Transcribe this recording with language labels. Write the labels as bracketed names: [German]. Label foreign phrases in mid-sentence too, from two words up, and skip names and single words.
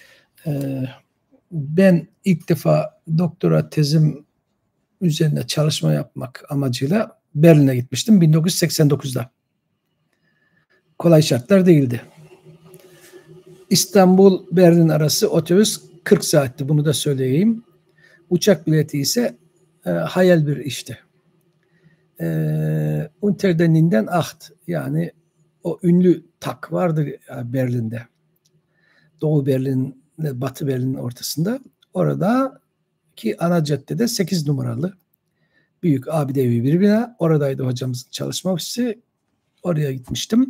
[Turkish] Ben ilk defa doktora tezim üzerine çalışma yapmak amacıyla Berlin'e gitmiştim 1989'da. Kolay şartlar değildi. İstanbul-Berlin arası otobüs 40 saatti, bunu da söyleyeyim. Uçak bileti ise hayal bir işti. Unter den Linden 8, yani o ünlü tak vardı Berlin'de. Doğu Berlin, Batı Berlin'in ortasında. Oradaki ana caddede 8 numaralı büyük abidevi bir bina. Oradaydı hocamızın çalışma ofisi. Oraya gitmiştim.